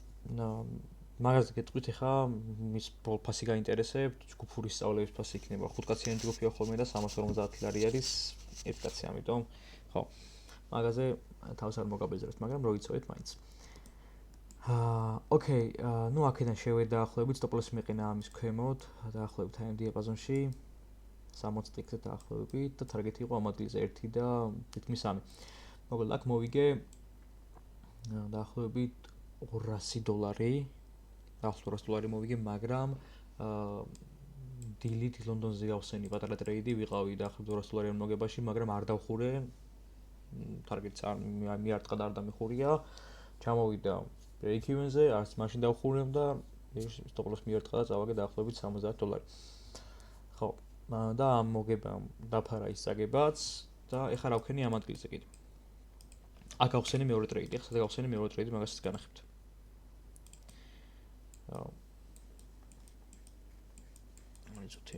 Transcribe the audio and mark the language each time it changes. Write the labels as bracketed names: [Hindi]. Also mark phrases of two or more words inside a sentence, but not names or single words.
[Georgian] მაგაზე გეტყვით ხა მის ფასი გაინტერესებთ, ჯგუფური სწავლების ფასი იქნება 5 კაციანი ჯგუფია ხოლმე და 350 არის ერთ კაცი, ამიტომ ხო. მაგაზე თავს არ მოგაბეზრებთ, მაგრამ რო იცოდეთ მაინც. ოკეი, აქედან შევედაახლოებით, [English] stop loss [Georgian] მეყენა ამის ქვემოთ, დაახლოებით აი ამ დიაპაზონში 60 ტიქზე დაახლოებით და ტარგეტი იყო ამ ადგილზე 1 და თითქმის 3. მოკლედ აქ მოვიგე დაახლოებით $200 $200 მოვიგე, მაგრამ დილით ლონდონზე გავხსენი პატარა ტრეიდი ვიყავი და ახლა $200 მოგებაში, მაგრამ არ დავხურე. Targetს არ მიარტყა და არ დამიხურია. ჩამოვიდა break-even-ზე, არც მაშინ დავხურემ და [English] stop loss [Georgian] მიარტყა და წავაგე დაახლოებით $70. ხო, და ამ მოგებამ დაფარა ის წაგებაც და ეხლა რა ვქენი ამ ადგილზე კიდე. აქ გავხსენი მეორე ტრეიდი, ახლა გავხსენი მეორე ტრეიდი, მაგასაც განახებთ. მოიწოთი.